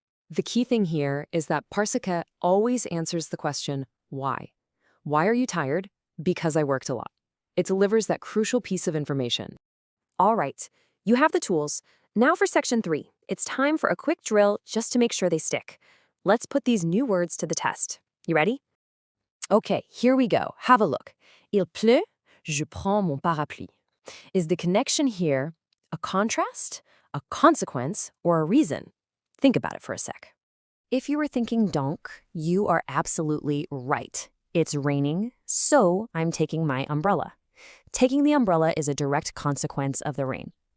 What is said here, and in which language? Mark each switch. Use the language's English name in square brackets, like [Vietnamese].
[English] The key thing here is that parce que always answers the question, why? Why are you tired? Because I worked a lot. It delivers that crucial piece of information. All right, you have the tools. Now for Section 3. It's time for a quick drill just to make sure they stick. Let's put these new words to the test. You ready? Okay, here we go. Have a look. [French] Il pleut, je prends mon parapluie. [English] Is the connection here a contrast, a consequence, or a reason? Think about it for a sec. If you were thinking donc, you are absolutely right. It's raining, so I'm taking my umbrella. Taking the umbrella is a direct consequence of the rain.